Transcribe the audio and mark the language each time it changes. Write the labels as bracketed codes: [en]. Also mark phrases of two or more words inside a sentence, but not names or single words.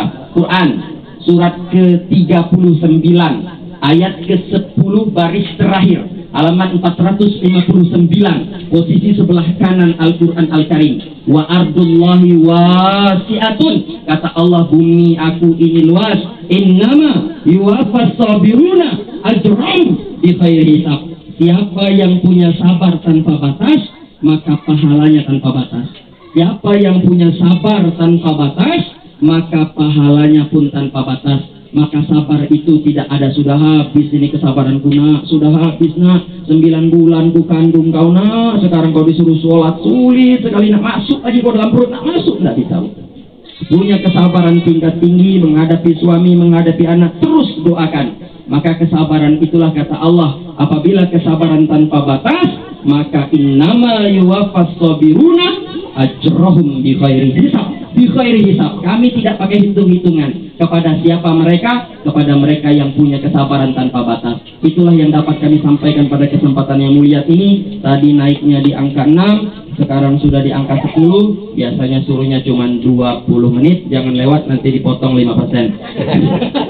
[id] Quran surat ke-39 ayat ke-10 baris terakhir, halaman 459, posisi sebelah kanan Al-Quran Al-Karim. [ar] وأرض الله واسعة, [id] kata Allah, bumi aku ini luas. [ar] إنما يوفى الصابرون أجرهم بغير حساب. [id] Siapa yang punya sabar tanpa batas, maka pahalanya tanpa batas. Siapa yang punya sabar tanpa batas, maka pahalanya pun tanpa batas. Maka sabar itu tidak ada sudah habis ini kesabaranku nak, sudah habis nak, 9 bulan ku kandung kau nak, sekarang kau disuruh sholat sulit sekali nak masuk lagi kau dalam perut nak masuk, tidak bisa. Punya kesabaran tingkat tinggi menghadapi suami, menghadapi anak, terus doakan. Maka kesabaran itulah kata Allah, apabila kesabaran tanpa batas, maka [ar] إنما يوفى الصابرون أجرهم بغير حساب. بغير حساب, [id] kami tidak pakai hitung-hitungan. Kepada siapa mereka? Kepada mereka yang punya kesabaran tanpa batas. Itulah yang dapat kami sampaikan pada kesempatan yang mulia ini. Tadi naiknya di angka 6, sekarang sudah di angka 10. Biasanya suruhnya cuma 20 menit. Jangan lewat, nanti dipotong 5%.